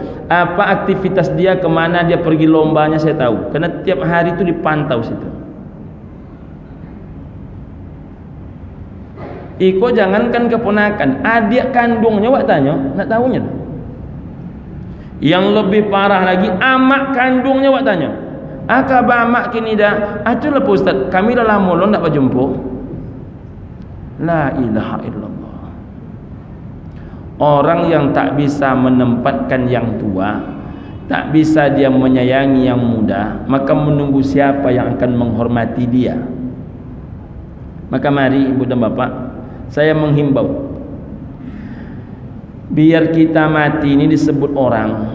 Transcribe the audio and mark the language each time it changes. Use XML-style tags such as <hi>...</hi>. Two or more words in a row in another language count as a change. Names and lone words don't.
<id>Apa aktivitas dia, kemana dia pergi lombanya saya tahu. Karena tiap hari itu dipantau situ.</id> <min>Iko jangankan keponakan, adik kandungnya wak tanya, nak tahunya.</min> <id>Yang lebih parah lagi,</id> <min>amak kandungnya wak tanya. Akaba amak kini dah, itulah Pak Ustaz, kami dah lama lo nak berjumpa.</min> <ar>La ilaha illallah.</ar> <id>Orang yang tak bisa menempatkan yang tua, tak bisa dia menyayangi yang muda, maka menunggu siapa yang akan menghormati dia. Maka mari ibu dan bapak, saya menghimbau, biar kita mati ini disebut orang.</id>